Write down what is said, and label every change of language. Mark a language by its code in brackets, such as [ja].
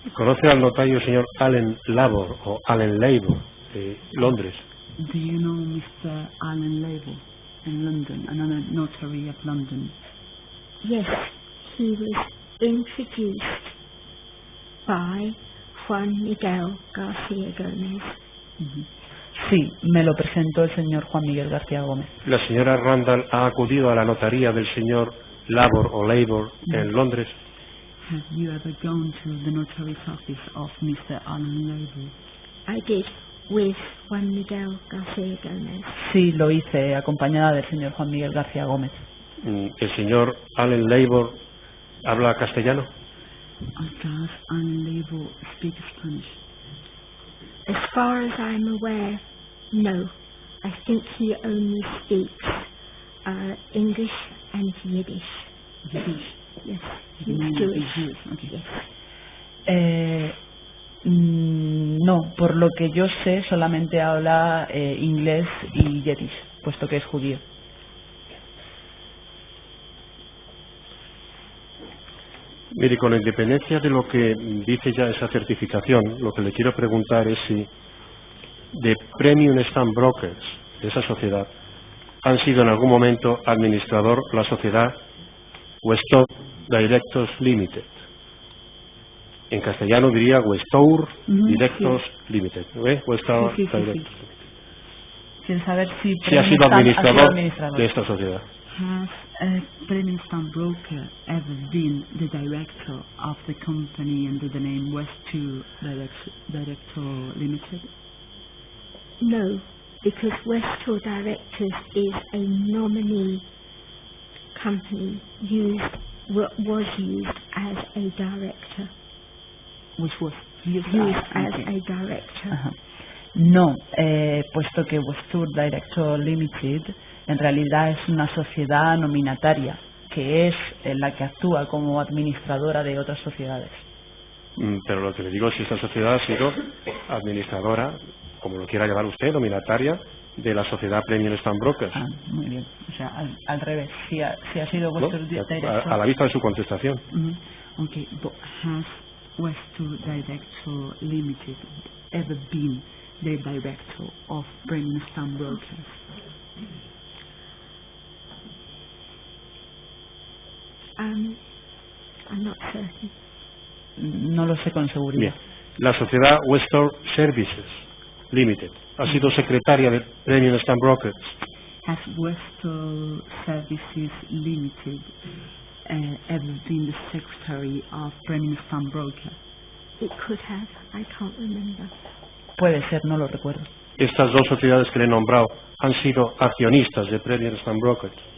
[es] ¿Conoce al notario señor Allen Labor o Allen Labor de Londres? [en] Do you know Mr. Allen Labor in London, another notary of London? Yes, he was introduced by Juan Miguel García Gómez. [es] Sí, me lo presentó el señor Juan Miguel García Gómez. ¿La señora Randall ha acudido a la notaría del señor Labor o Labor en Londres? [en] Have you ever gone to the notary's office of Mr. Allen Labor? I did, with Juan Miguel García Gómez. [es] Sí, lo hice, acompañada del señor Juan Miguel García Gómez. ¿El señor Allen Labor habla castellano? [en] Does Allen Labor speak Spanish? As far as I'm aware, no. I think he only speaks English and Yiddish. Yiddish? Yes. He's Jewish. Okay. Yes. [es] No, por lo que yo sé, solamente habla inglés y Yiddish, puesto que es judío. Mire, con independencia de lo que dice ya esa certificación, lo que le quiero preguntar es si de Premium Stamp Brokers, de esa sociedad, han sido en algún momento administrador la sociedad Westour Directors Limited. En castellano diría Westour Directors Limited. Westour Directors Limited. Quiero saber si ha sido administrador de esta sociedad. [en] Has a Premium Stamp Broker ever been the director of the company under the name Westour Director Limited? No, because Westour Directors is a nominee company was used as a director. Which was used as a director. [es] No, puesto que Westour Director Limited en realidad es una sociedad nominataria, que es la que actúa como administradora de otras sociedades. Pero lo que le digo es si esta sociedad ha sido administradora, como lo quiera llamar usted, nominataria, de la sociedad Premium Stamp Brokers. Muy bien. O sea, al revés. Si ha sido Westour Director... A la vista de su contestación. [en] Okay, but has Westour Director Limited ever been the director of Premium Stamp Brokers? I'm not certain. [es] No lo sé con seguridad. Bien. La sociedad Westour Services Limited ha sido secretaria de Premium Stamp Brokers. [en] Has Westour Services Limited ever been the secretary of Premium Stamp Broker? It could have. I can't remember. [es] Puede ser, no lo recuerdo. Estas dos sociedades que le he nombrado han sido accionistas de Premium Stamp Brokers.